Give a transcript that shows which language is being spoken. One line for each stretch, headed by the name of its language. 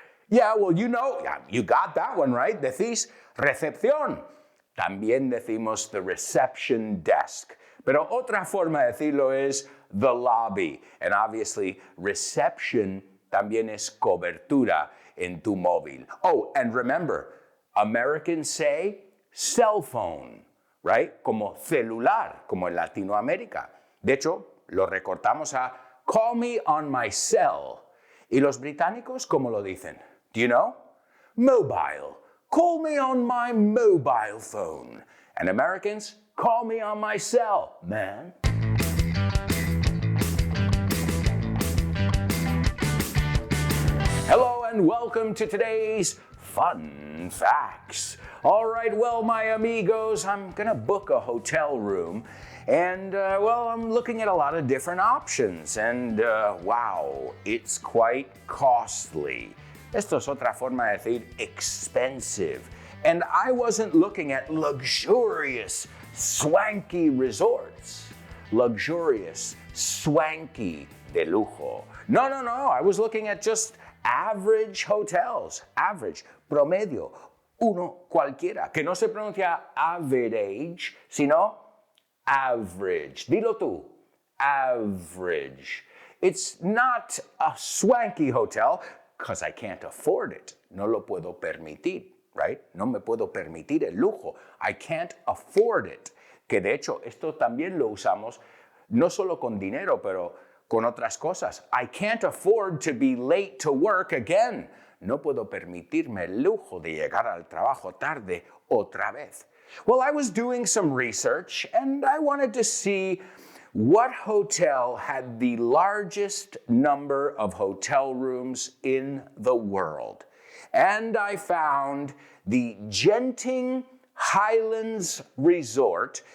English: Yeah, well, you know, you got that one right.
Spanish: Decís recepción. También decimos the reception desk. Pero otra forma de decirlo es the lobby.
English: And obviously, reception
Spanish: también es cobertura en tu móvil.
English: Oh, and remember, Americans say cell phone, right?
Spanish: Como celular, como en Latinoamérica. De hecho, lo recortamos a
English: call me on my cell.
Spanish: ¿Y los británicos cómo lo dicen?
English: Do you know? Mobile. Call me on my mobile phone. And Americans, call me on my cell, man. Hello and welcome to today's Fun Facts. All right, well, my amigos, I'm gonna book a hotel room. And, well, I'm looking at a lot of different options. And, wow, it's quite costly.
Spanish: Esto es otra forma de decir expensive.
English: And I wasn't looking at luxurious, swanky resorts. Luxurious, swanky,
Spanish: de lujo.
English: No. I was looking at just average hotels.
Spanish: Average, promedio, uno cualquiera. Que no se pronuncia average, sino average. Dilo tú.
English: Average. It's not a swanky hotel because I can't afford it.
Spanish: No lo puedo permitir,
English: right?
Spanish: No me puedo permitir el lujo.
English: I can't afford it.
Spanish: Que de hecho, esto también lo usamos no solo con dinero, pero con otras cosas.
English: I can't afford to be late to work again.
Spanish: No puedo permitirme el lujo de llegar al trabajo tarde otra vez.
English: Well, I was doing some research and I wanted to see what hotel had the largest number of hotel rooms in the world. And I found the Genting Highlands Resort.